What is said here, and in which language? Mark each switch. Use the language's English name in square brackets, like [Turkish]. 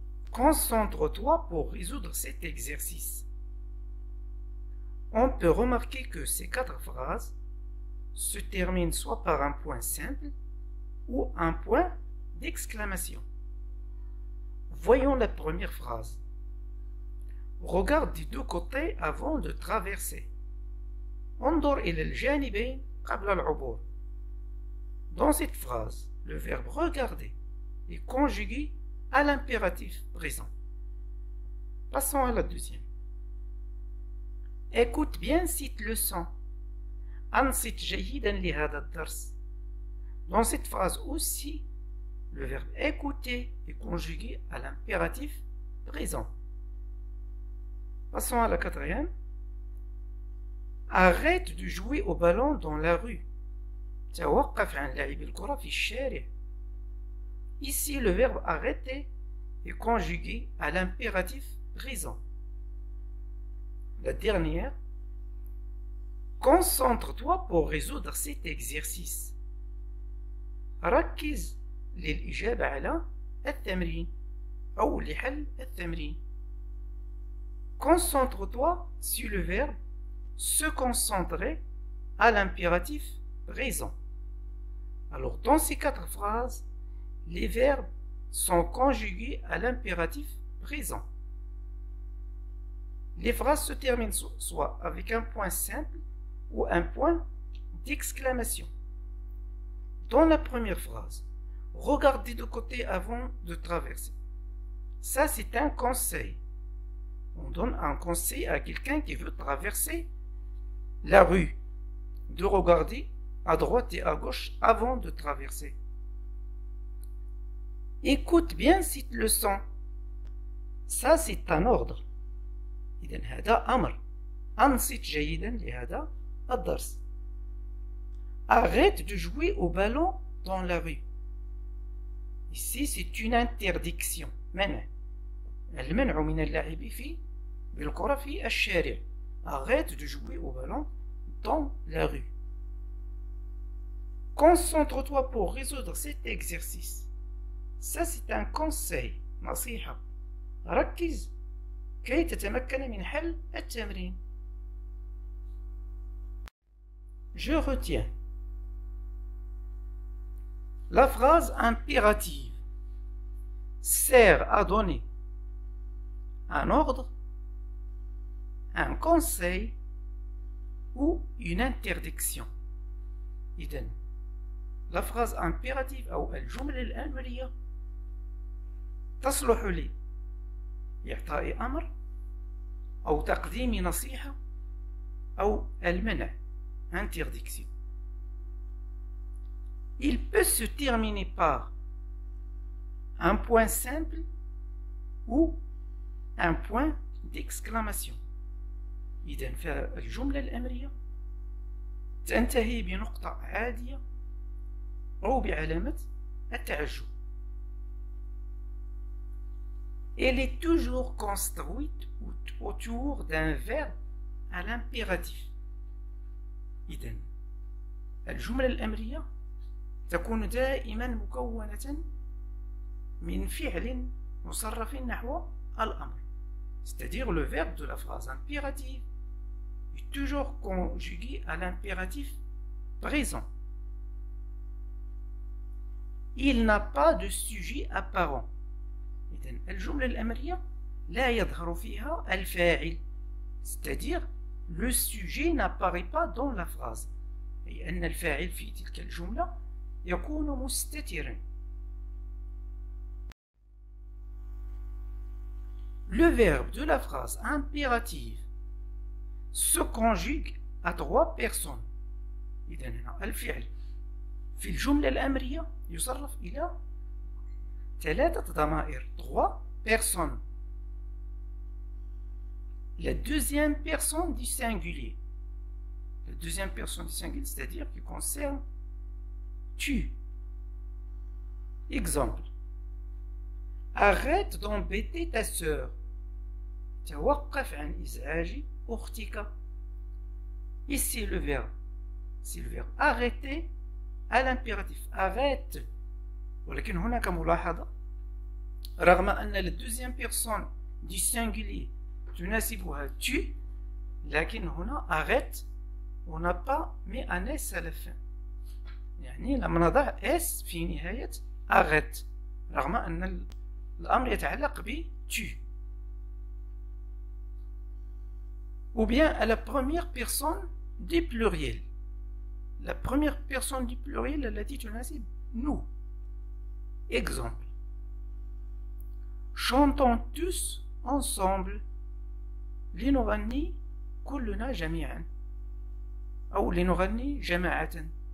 [French] Concentre-toi pour résoudre cet exercice. On peut remarquer que ces quatre phrases se terminent soit par un point simple ou un point d'exclamation. Voyons la première phrase. Regarde des deux côtés avant de traverser. [Arabic] انظر إلى الجانبين قبل العبور. [French] Dans cette phrase, le verbe regarder est conjugué à l'impératif présent. Passons à la deuxième. Écoute bien cette leçon. [Arabic] أنصت جيدا لهذا الدرس. [French] Dans cette phrase aussi, le verbe écouter est conjugué à l'impératif présent. Passons à la quatrième. Arrête de jouer au ballon dans la rue. [Arabic] توقف عن لعب الكرة في الشارع. [French] Ici, le verbe arrêter est conjugué à l'impératif présent. La dernière. Concentre-toi pour résoudre cet exercice. [Arabic] ركز للإجابة على التمرين أو لحل التمرين. [French] Concentre-toi sur le verbe se concentrer à l'impératif présent. Alors, dans ces quatre phrases, les verbes sont conjugués à l'impératif présent. Les phrases se terminent soit avec un point simple ou un point d'exclamation. Dans la première phrase, regarde des deux côtés avant de traverser. Ça, c'est un conseil. On donne un conseil à quelqu'un qui veut traverser la rue, de regarder à droite et à gauche avant de traverser. Écoute bien cette leçon. Ça, c'est un ordre. [Arabic] إذن هذا أمر. أنصت جيدا لهذا الدرس. [French] Arrête de jouer au ballon dans la rue. Ici, c'est une interdiction. [Arabic] منع. المنع من اللعب بالكرة في الشارع. [French] Arrête de jouer au ballon dans la rue. Concentre-toi pour résoudre cet exercice. Ça, c'est un conseil. [Arabic] نصيحة. ركز كي تتمكن من حل التمرين. [French] Je retiens. La phrase impérative sert à donner un ordre, un conseil ou une interdiction. [Arabic] إذن [French] la phrase impérative [Arabic] أو الجملة الأمرية تصلح لي إعطاء أمر أو تقديم نصيحة أو المنع [French] interdiction. Il peut se terminer par un point simple ou un point d'exclamation. [Arabic] إذن فالجملة الأمرية تنتهي بنقطة عادية أو بعلامة التعجب. [French] Elle est toujours construite autour d'un verbe à l'impératif. [Arabic] إذن الجملة الأمرية تكون دائما مكونة من فعل مصرف نحو الأمر. [French] C'est-à-dire le verbe de la phrase impérative est toujours conjugué à l'impératif présent. Il n'a pas de sujet apparent. [Arabic] إذن الجملة الأمرية لا يظهر فيها الفاعل. [French] C'est-à-dire le sujet n'apparaît pas dans la phrase. [Arabic] أي أن الفاعل في تلك الجملة يكون مستترا. [French] Le verbe de la phrase impérative se conjugue à trois personnes. [Arabic] إذن هنا الفعل في الجملة الأمرية يصرف إلى 3 ضمائر [French] 3 personnes. La deuxième personne du singulier. La deuxième personne du singulier, c'est-à-dire qui concerne tu. Exemple. Arrête d'embêter ta sœur. [Arabic] توقف عن إزعاج أختك. [French] Ici le verbe. C'est le verbe arrêter à l'impératif. [Arabic] Arrête. ولكن هناك ملاحظة. رغم أن [French] la deuxième personne du singulier [Arabic] تناسبها [French] tu, [Arabic] لكن هنا [French] arrête on n'a pas mis un s à la fin. [Arabic] يعني لم نضع s في نهاية arrête رغم أن الأمر يتعلق ب tu. [French] Ou bien à la première personne du pluriel. La première personne du pluriel [Arabic] التي تناسب [French] nous. Exemple. Chantons tous ensemble [Arabic] لنغني كلنا جميعا أو لنغني جماعة.